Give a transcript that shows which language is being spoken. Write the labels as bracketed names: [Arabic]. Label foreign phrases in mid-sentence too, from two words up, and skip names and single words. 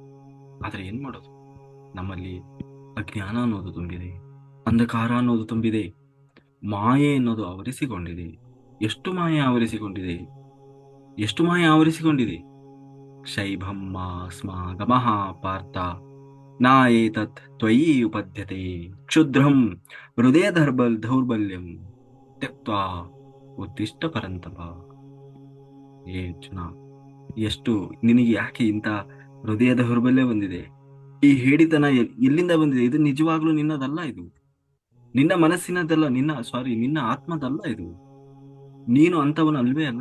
[Kannada] ನಮ್ಮಲ್ಲಿ ಅಜ್ಞಾನ ಅನ್ನೋದು ತುಂಬಿದೆ, ಅಂಧಕಾರ ಅನ್ನೋದು ತುಂಬಿದೆ, ಮಾಯೆ ಅನ್ನೋದು ಆವರಿಸಿಕೊಂಡಿದೆ. ಎಷ್ಟು ಮಾಯೆ ಆವರಿಸಿಕೊಂಡಿದೆ. [Sanskrit] ಶೈಭಮ್ಮ ಸ್ಮಾಗಮಃ ಪಾರ್ಥ ನಾಯೇತತ್ ತ್ವಯಿ ಉಪದ್ಯತೆ ಕ್ಷುದ್ರಂ ಹೃದಯ ದೌರ್ಬಲ್ಯಂ ತ್ಯಕ್ತ್ವಾ ಉತ್ತಿಷ್ಟ ಪರಂತಪ. [Kannada] ಅರ್ಜುನ, ಎಷ್ಟು ನಿನಗೆ ಯಾಕೆ ಇಂಥ ಹೃದಯ ದೌರ್ಬಲ್ಯ ಬಂದಿದೆ? ಈ ಹೇಡಿತನ ಎಲ್ಲಿಂದ ಬಂದಿದೆ? ಇದು ನಿಜವಾಗ್ಲೂ ನಿನ್ನದಲ್ಲ. ಇದು ನಿನ್ನ ಮನಸ್ಸಿನದಲ್ಲ, ನಿನ್ನ ಆತ್ಮದಲ್ಲ. ಇದು ನೀನು ಅಂತವನು ಅಲ್ವೇ ಅಲ್ಲ.